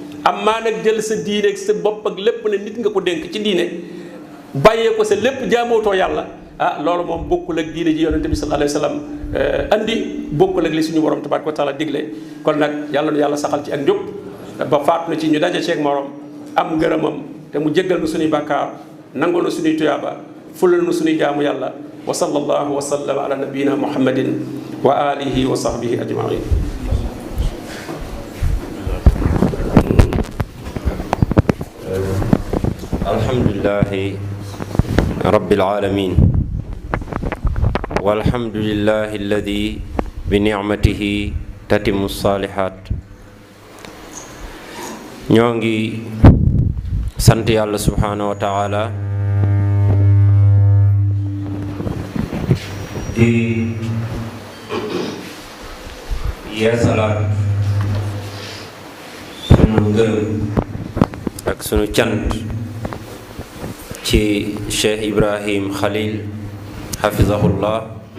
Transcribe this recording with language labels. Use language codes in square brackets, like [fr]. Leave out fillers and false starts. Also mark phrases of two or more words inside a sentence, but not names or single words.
[wo] amaa nag jël sa diine ak sa bopp ak lépp ne nit nga ko dénk ci diine bàyyee ko sa lépp jaamootoo yàlla loolu moom bokkul ak diine ji yonente bi [ar] صلى الله عليه وسلم [wo] andi bokkul ak li suñu borom [ar] تبارك وتعالى [wo] digle kon nag yàlla nu yàlla saxal ci ak njub ba faat na ci ñu daje ceeg morom am ngërëmam te mu jéggal nu suñuy bàkkaar nangul nu suñuy tuyaaba fulal nu suñuy jaamu yàlla [ar] وصلى الله وسلم على نبينا محمد وعلى آله وصحبه أجمعين. الحمد لله رب العالمين والحمد لله الذي بنعمته تتم الصالحات. [wo] ñoo ngi sant yàlla [ar] سبحانه وتعالى [wo] di yeesalaat sunu ngërëm ak sunu cant ci Cheikh Ibrahim Khalil hafizahullah